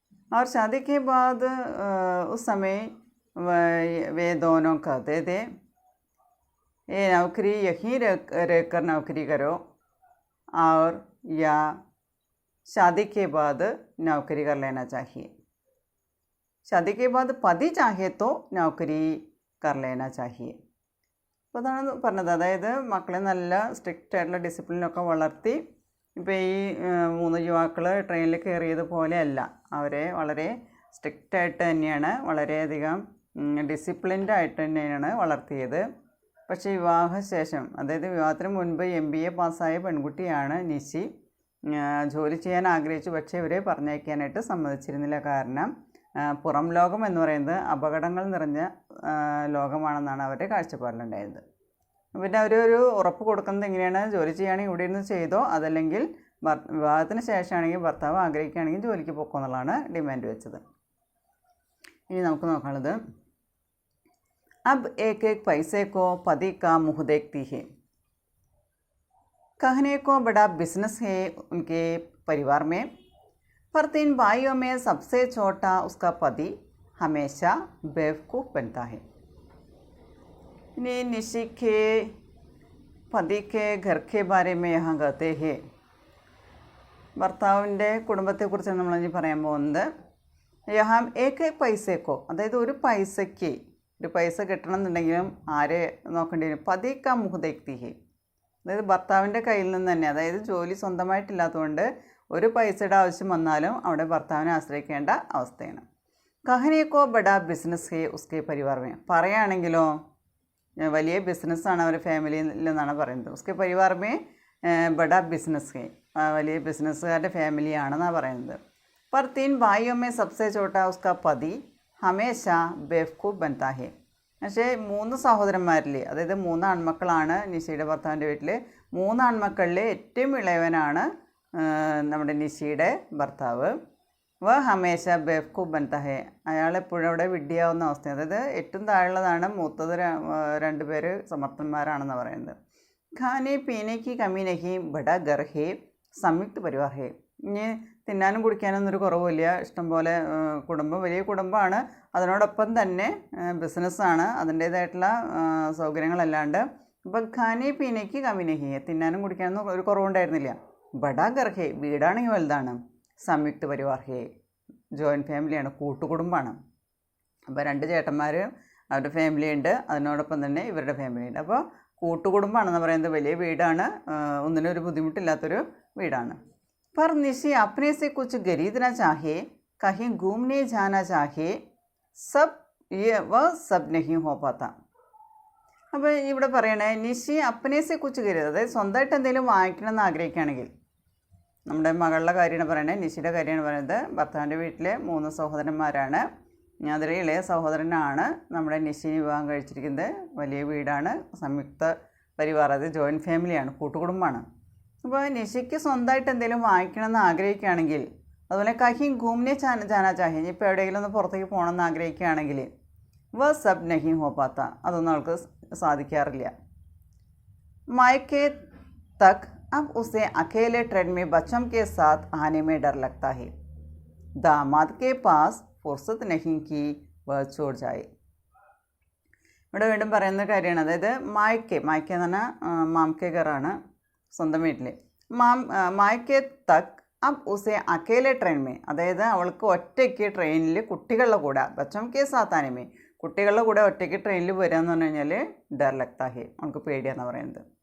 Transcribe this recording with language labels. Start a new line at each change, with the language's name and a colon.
Hindi: और शादी के बाद उस समय वे दोनों कहते थे, ये नौकरी यहीं रहकर नौकरी करो और या शादी के बाद नौकरी कर लेना चाहिए। शादी के बाद पति चाहे तो नौकरी कर लेना चाहिए.
Malayalam: അപ്പോൾ അതാണ് പറഞ്ഞത്. അതായത് മക്കളെ നല്ല സ്ട്രിക്റ്റ് ആയിട്ടുള്ള ഡിസിപ്ലിനൊക്കെ വളർത്തി ഇപ്പോൾ ഈ 3 യുവാക്കൾ ട്രെയിനിൽ കയറിയതുപോലെയല്ല, അവരെ വളരെ സ്ട്രിക്റ്റായിട്ട് തന്നെയാണ്, വളരെയധികം ഡിസിപ്ലിൻഡ് ആയിട്ട് തന്നെയാണ് വളർത്തിയത്. പക്ഷേ വിവാഹശേഷം, അതായത് വിവാഹത്തിന് മുൻപ് MBA പാസ്സായ പെൺകുട്ടിയാണ് നിശി. ജോലി ചെയ്യാൻ ആഗ്രഹിച്ചു, പക്ഷേ ഇവരെ പറഞ്ഞയക്കാനായിട്ട് സമ്മതിച്ചിരുന്നില്ല. കാരണം പുറം ലോകം എന്ന് പറയുന്നത് അപകടങ്ങൾ നിറഞ്ഞ ലോകമാണെന്നാണ് അവരുടെ കാഴ്ചപ്പാടിലുണ്ടായത്. പിന്നെ അവരൊരു ഉറപ്പ് കൊടുക്കുന്നത് എങ്ങനെയാണ്, ജോലി ചെയ്യുകയാണെങ്കിൽ ഇവിടെ ഇരുന്ന് ചെയ്തോ, അതല്ലെങ്കിൽ വിവാഹത്തിന് ശേഷമാണെങ്കിൽ ഭർത്താവ് ആഗ്രഹിക്കുകയാണെങ്കിൽ ജോലിക്ക് പോക്കോ എന്നുള്ളതാണ് ഡിമാൻഡ് വെച്ചത്. ഇനി നമുക്ക് നോക്കാനുള്ളത്,
Hindi: अब एक एक पैसे को पति का मुँह देखती है. कहने को बड़ा बिजनेस है उनके परिवार में, पर 3 भाइयों में सबसे छोटा उसका पति हमेशा बेवकूफ़ बनता है. निशी के पति के घर के बारे में यहाँ कहते हैं.
Malayalam: ഭർത്താവിൻ്റെ കുടുംബത്തെക്കുറിച്ചാണ് നമ്മൾ പറയാൻ പോകുന്നത്.
Hindi: യഹാം ഏക പൈസക്കോ,
Malayalam: അതായത് ഒരു പൈസയ്ക്ക്, ഒരു പൈസ കിട്ടണമെന്നുണ്ടെങ്കിലും ആരെ നോക്കേണ്ടി വരും,
Hindi: പതിക്ക മുഹദേക്തി ഹേ,
Malayalam: അതായത് ഭർത്താവിൻ്റെ കയ്യിൽ നിന്ന് തന്നെ. അതായത് ജോലി സ്വന്തമായിട്ടില്ലാത്തതുകൊണ്ട് ഒരു പൈസയുടെ ആവശ്യം വന്നാലും അവിടെ ഭർത്താവിനെ ആശ്രയിക്കേണ്ട അവസ്ഥയാണ്.
Hindi: കഹനേക്കോ ബഡാ ബിസിനസ് ഹേ ഉസ്കെ പരിവാർമേ,
Malayalam: പറയുകയാണെങ്കിലോ വലിയ ബിസിനസ്സാണ് അവരുടെ ഫാമിലിയിൽ നിന്നാണ് പറയുന്നത്.
Hindi: ഉസ്കെ പരിവാർമേ ബഡാ ബിസിനസ് ഹേ,
Malayalam: വലിയ ബിസിനസ്സുകാരുടെ ഫാമിലിയാണെന്നാണ് പറയുന്നത്.
Hindi: पर 3 भाइयों में सबसे छोटा उसका पति हमेशा बेवकूफ़ बनता है.
Malayalam: പക്ഷേ 3 സഹോദരന്മാരിൽ, അതായത് 3 ആൺമക്കളാണ് നിശിയുടെ ഭർത്താവിൻ്റെ വീട്ടിൽ. 3 ആൺമക്കളിൽ ഏറ്റവും ഇളയവനാണ് നമ്മുടെ നിശിയുടെ ഭർത്താവ്.
Hindi: വ ഹമേശ ബേവ്കൂഫ് ബൻതാ ഹെ,
Malayalam: അയാളെപ്പോഴും അവിടെ വിഡ്ഢിയാവുന്ന അവസ്ഥ. അതായത് ഏറ്റവും താഴെയുള്ളതാണ്, മൂത്തത് 2 പേര് സമർത്ഥന്മാരാണെന്ന് പറയുന്നത്.
Hindi: ഖാനെ പീനെ കി കമി നഹി, ബഡാ ഗർ ഹേ, സംയുക്ത പരിവാർ ഹേ.
Malayalam: ഇനി തിന്നാനും കുടിക്കാനൊന്നും ഒരു കുറവില്ല, ഇഷ്ടംപോലെ കുടുംബം, വലിയ കുടുംബമാണ്. അതിനോടൊപ്പം തന്നെ ബിസിനസ്സാണ്, അതിൻ്റേതായിട്ടുള്ള സൗകര്യങ്ങളല്ലാണ്ട്. ഇപ്പം
Hindi: ഖാനെ പീനയ്ക്ക് കമിനഹി,
Malayalam: തിന്നാനും കുടിക്കാനൊന്നും ഒരു കുറവുണ്ടായിരുന്നില്ല.
Hindi: ബഡാ ഗർഹേ,
Malayalam: വീടാണെങ്കിൽ വലുതാണ്.
Hindi: സംയുക്ത പരിവാർ ഹേ,
Malayalam: ജോയിൻറ്റ് ഫാമിലിയാണ്, കൂട്ടുകുടുംബമാണ്. അപ്പോൾ 2 ചേട്ടന്മാർ, അവരുടെ ഫാമിലി ഉണ്ട്, അതിനോടൊപ്പം തന്നെ ഇവരുടെ ഫാമിലി ഉണ്ട്. അപ്പോൾ കൂട്ടുകുടുംബമാണെന്ന് പറയുന്നത്, വലിയ വീടാണ്, ഒന്നിനും ഒരു ബുദ്ധിമുട്ടില്ലാത്തൊരു വീടാണ്.
Hindi: पर निशी अपने से कुछ खरीदना चाहे, कहीं घूमने जाना चाहे, सब ये वह सब नहीं हो पाता.
Malayalam: അപ്പോൾ ഇവിടെ പറയണേ,
Hindi: നിശി അപ്പനേസെ കുച്ച് കരുത്,
Malayalam: അതായത് സ്വന്തമായിട്ട് എന്തെങ്കിലും വാങ്ങിക്കണം എന്ന് ആഗ്രഹിക്കുകയാണെങ്കിൽ, നമ്മുടെ മകളുടെ കാര്യമാണ് പറയണേ, നിശിയുടെ കാര്യമാണ് പറയുന്നത്. ഭർത്താവിൻ്റെ വീട്ടിലെ 3 സഹോദരന്മാരാണ്. അതിൽ ഇളയ സഹോദരനാണ് നമ്മുടെ നിശിനെ വിവാഹം കഴിച്ചിരിക്കുന്നത്. വലിയ വീടാണ്, സംയുക്ത പരിവാർ, അത് ജോയിൻറ്റ് ഫാമിലിയാണ്, കൂട്ടുകുടുംബമാണ്. അപ്പോൾ നിഷിക്ക് സ്വന്തമായിട്ട് എന്തെങ്കിലും വാങ്ങിക്കണമെന്ന് ആഗ്രഹിക്കുകയാണെങ്കിൽ, അതുപോലെ
Hindi: കहीं घूमने जाना चाहिए,
Malayalam: ഇപ്പോൾ എവിടെയെങ്കിലും ഒന്ന് പുറത്തേക്ക് പോകണമെന്ന് ആഗ്രഹിക്കുകയാണെങ്കിൽ
Hindi: വ സബ് നഹി ഹോ പാത്ത,
Malayalam: അതൊന്നും അവൾക്ക് സാധിക്കാറില്ല.
Hindi: मायके तक अब उसे अकेले ट्रेन में बच्चों के साथ आने में डर लगता है. दामाद के पास फुर्सत नहीं कि वह छोड़ जाए.
Malayalam: ഇവിടെ വീണ്ടും പറയുന്ന കാര്യമാണ്. അതായത് മായ്ക്കെ എന്ന് പറഞ്ഞാൽ മാംക്കെ ഘറാണ്, സ്വന്തം വീട്ടിൽ.
Hindi: മായ്ക്കെ തക് അബ് ഉസെ അക്കേലെ ട്രെയിൻ മേ,
Malayalam: അതായത് അവൾക്ക് ഒറ്റയ്ക്ക് ട്രെയിനിൽ കുട്ടികളുടെ കൂടെ,
Hindi: ബച്ചം കെ സാത്താനമേ,
Malayalam: കുട്ടികളുടെ കൂടെ ഒറ്റയ്ക്ക് ട്രെയിനിൽ വരിക എന്ന് പറഞ്ഞു കഴിഞ്ഞാൽ
Hindi: ഡർ ലഗ്താ ഹെ,
Malayalam: അവൾക്ക് പേടിയാന്ന് പറയുന്നത്.